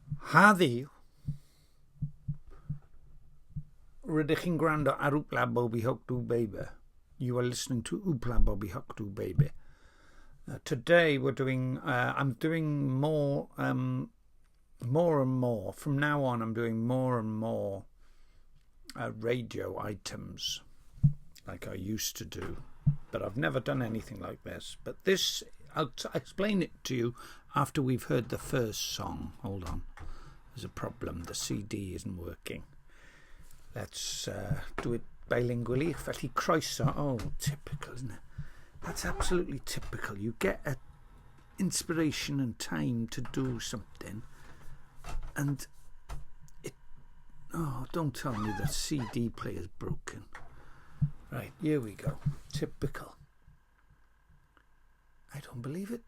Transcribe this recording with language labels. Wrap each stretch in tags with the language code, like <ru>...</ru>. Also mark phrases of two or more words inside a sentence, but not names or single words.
<cy>Heddiw, rydych chi'n gwrando ar Oopla Bobby Hook Do Baby.</cy> <en>You are listening to Oopla Bobby Hook Do Baby. Today we're doing, I'm doing more and more. From now on, I'm doing more and more radio items like I used to do. But I've never done anything like this. But this, I'll explain it to you after we've heard the first song. Hold on. There's a problem. The CD isn't working. Let's do it bilingually.</en> <cy>Felly croeso.</cy> <en>Oh, typical, isn't it? That's absolutely typical. You get an inspiration and time to do something, and it... Oh, don't tell me the CD player's broken. Right, here we go. Typical. I don't believe it.</en>